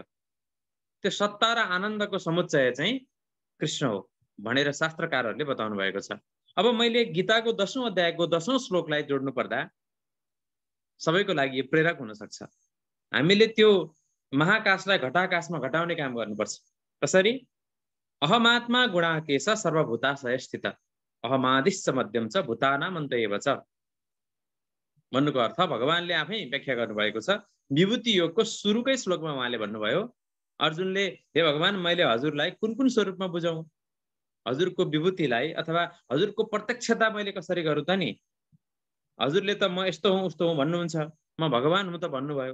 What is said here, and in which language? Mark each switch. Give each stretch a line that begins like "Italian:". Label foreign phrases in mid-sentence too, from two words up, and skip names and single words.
Nepali: त्यो सत्ता र आनन्दको समुच्चय चाहिँ कृष्ण हो भनेर शास्त्रकारहरूले बताउनु भएको छ। अब मैले गीताको 10औं अध्यायको 10औं श्लोकलाई जोड्नु पर्दा सबैको लागि यो प्रेरक हुन सक्छ। हामीले त्यो महाकाशलाई घटाकाशमा घटाउने काम गर्नुपर्छ। कसरी?
Sanskrit: अहमात्मा गुणाकेश सर्वभूताशय स्थित अहमादिश्च मध्यम च भूतानां अन्त एव च
Nepali: भन्नुको अर्थ भगवानले आफै व्याख्या गर्नुभएको छ। विभूति योगको सुरुकै श्लोकमा उहाँले भन्नुभयो, अर्जुनले हे भगवान मैले हजुरलाई कुन कुन स्वरूपमा बुझाउँ, हजुरको विभूतिलाई अथवा हजुरको प्रत्यक्षता मैले कसरी गरौँ त नि? हजुरले त म यस्तो हुँ उस्तो हुँ भन्नुहुन्छ, म भगवान हुँ त भन्नुभयो।